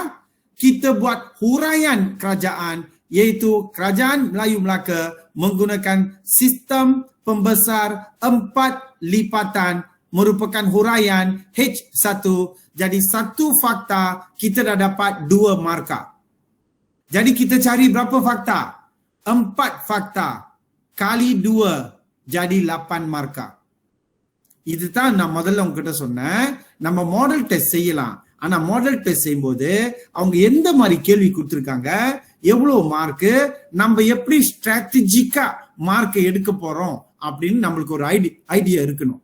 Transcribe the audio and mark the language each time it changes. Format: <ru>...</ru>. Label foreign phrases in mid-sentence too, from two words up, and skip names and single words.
<ms>Kita buat huraian kerajaan, iaitu kerajaan Melayu Melaka menggunakan sistem pembesar 4 lipatan merupakan huraian H1. Jadi 1 fakta kita dah dapat 2 markah. Jadi kita cari berapa fakta? 4 fakta kali 2 jadi 8 markah.</ms> <ta>இதுதான் நான் முதல்ல உங்ககிட்ட சொன்னேன். நம்ம</ta> <en>model test</en> <ta>செய்யலாம். ஆனா</ta> <en>model test</en> <ta>செய்யும்போது அவங்க எந்த மாதிரி கேள்வி கொடுத்திருக்காங்க, எவ்வளவு மார்க், நம்ம எப்படி ஸ்ட்ராட்டஜிக்கா மார்க் எடுக்க போறோம் அப்படின்னு நம்மளுக்கு ஒரு ஐடியா இருக்கணும்.</ta>